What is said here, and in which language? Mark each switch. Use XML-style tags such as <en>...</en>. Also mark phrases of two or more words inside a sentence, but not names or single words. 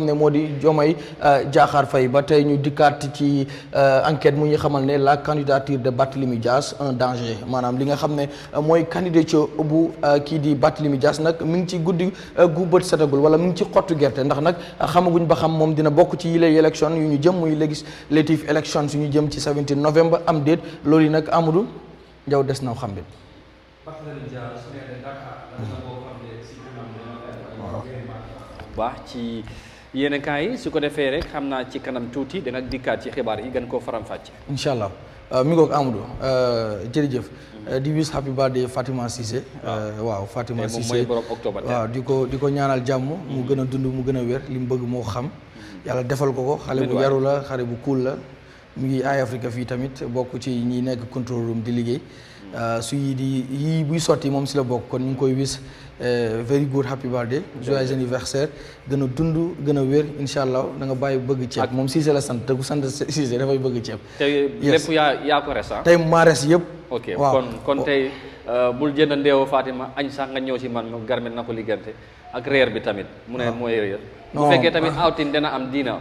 <wo>ne moo di Diomaye Diakhar Faye ba tey ñu dikkaat ci enquête mu ñu xamal ne</wo> <fr>la candidature de Barthélémy Dias un danger</fr> <wo>maanaam li nga xam ne mooy candidature bu kii di Barthélémy Dias nag mi ngi ci guddi gu bët setagul wala mi ngi ci xottu gerte ndax nag xamaguñ ba xam moom dina bokk ci yile élection yu ñu jëm muy</wo> <fr>législative élection</fr> <wo>suñu jëm ci 17 novembre am déet loolu yi nag Amadou Ndiaw des na xam bi baax ci yenn kaay yi su ko defee rek xam naa ci kanam tuuti danga dikkaat ci xibaar yi gën koo faram-fàcce</wo> <ar>إن شاء الله</ar> <wo>mi ngoog Amadou jërëjëf di</wo> <en>wish happy birthday</en> <wo>Fatima Cissé waaw Fatima Cissé mooy borom octobre waaw di ko ñaanal jàmm mu gën a dund mu gën a wér li mu bëgg moo xam yàlla defal ko xale bu yaru la xale bu cool la mu ngi Eyeafrica fii tamit bokk ci ñi nekk control room di liggéey su yii buy sotti moom si la bokk kon ñu ngi koy wis</wo> <en>very good happy birthday</en> <fr>joyeux anniversaire</fr> <wo>gën a dund gën a wér</wo> <ar>إن شاء الله</ar> <wo>da nga bàyyi bëgg ceeb moom Cissé la sant te ku sant Cissé dafay bëgg ceeb. te lépp yaa ko res tey maa res yëpp. ok kon tey bul jënd ndeewu Fatima añ sax nga ñëw si man garmet na ko liggante ak reer bi tamit mu ne mooy reer bu fekkee tamit outing dana am diina</wo>